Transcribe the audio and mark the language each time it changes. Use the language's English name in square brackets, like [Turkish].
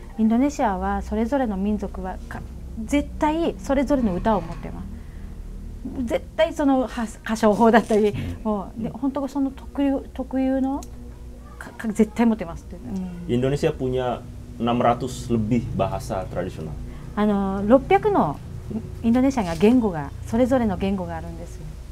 [Japanese] インドネシアはそれぞれの民族は絶対それぞれの歌を持ってます。絶対その歌唱法だったり、もうで本当その特有の絶対持ってますって。 [Indonesian] Indonesia punya 600 lebih bahasa tradisional. [Japanese] 600のインドネシアには言語がそれぞれの言語があるんですよ。